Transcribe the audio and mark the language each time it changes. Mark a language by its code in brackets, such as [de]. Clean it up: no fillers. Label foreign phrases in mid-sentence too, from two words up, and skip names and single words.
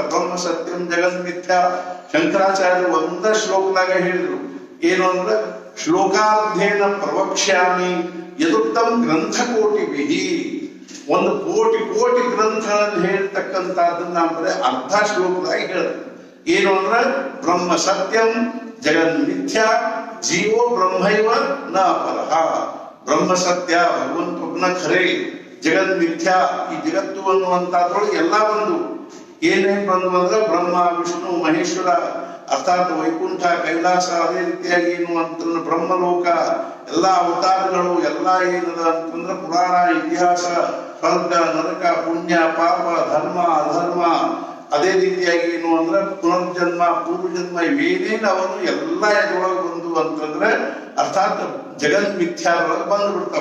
[sa] ಬ್ರಹ್ಮ ಸತ್ಯಂ ಜಗನ್ ಮಿಥ್ಯ [kn] ಶಂಕರಾಚಾರ್ಯರು ಒಂದ ಶ್ಲೋಕದಾಗ ಹೇಳಿದ್ರು ಏನು ಅಂದ್ರೆ [sa] ಶ್ಲೋಕಾರ್ಧೇನ ಪ್ರವಕ್ಷ್ಯಾಮಿ ಯದುಕ್ತಂ ಗ್ರಂಥಕೋಟಿ ಬಿಹಿ. [kn] ಒಂದು ಕೋಟಿ ಕೋಟಿ ಗ್ರಂಥಗಳಲ್ಲಿ ಹೇಳ್ತಕ್ಕಂಥದ್ದನ್ನ ಅಂದ್ರೆ ಅರ್ಧ ಶ್ಲೋಕದಾಗ ಹೇಳ್ತಾರೆ. ಏನು ಅಂದ್ರೆ [sa] ಬ್ರಹ್ಮ ಸತ್ಯಂ ಜಗನ್ ಮಿಥ್ಯ ಜೀವೋ ಬ್ರಹ್ಮೈವ ನ ಅಪರಃ. ಬ್ರಹ್ಮ ಸತ್ಯ [kn] ಭಗವಂತನ ಖರೆ, [sa] ಜಗನ್ ಮಿಥ್ಯ [kn] ಈ ಜಗತ್ತು ಅನ್ನುವಂಥದ್ರೊಳಗೆ ಎಲ್ಲ ಒಂದು ಏನೇನ್ ಬಂದು ಅಂದ್ರೆ ಬ್ರಹ್ಮ ವಿಷ್ಣು ಮಹೇಶ್ವರ ಅರ್ಥಾತ್ ವೈಕುಂಠ ಕೈಲಾಸ ಅದೇ ರೀತಿಯಾಗಿ ಏನು ಅಂತಂದ್ರೆ ಬ್ರಹ್ಮಲೋಕ ಎಲ್ಲ ಅವತಾರಗಳು ಎಲ್ಲ ಏನದ ಅಂತಂದ್ರೆ ಪುರಾಣ ಇತಿಹಾಸ ಸ್ವರ್ಗ ನರಕ ಪುಣ್ಯ ಪಾಪ ಧರ್ಮ ಅಧರ್ಮ ಅದೇ ರೀತಿಯಾಗಿ ಏನು ಅಂದ್ರೆ ಪುನರ್ಜನ್ಮ ಪೂರ್ವಜನ್ಮ ಇವೇನೇನು ಅವನು ಎಲ್ಲ ಎದ್ರೊಳಗೆ ಬಂದು ಅಂತಂದ್ರೆ ಅರ್ಥಾತ್ ಜಗನ್ ಮಿಥ್ಯಾದೊಳಗೆ ಬಂದು ಬಿಡ್ತಾವ.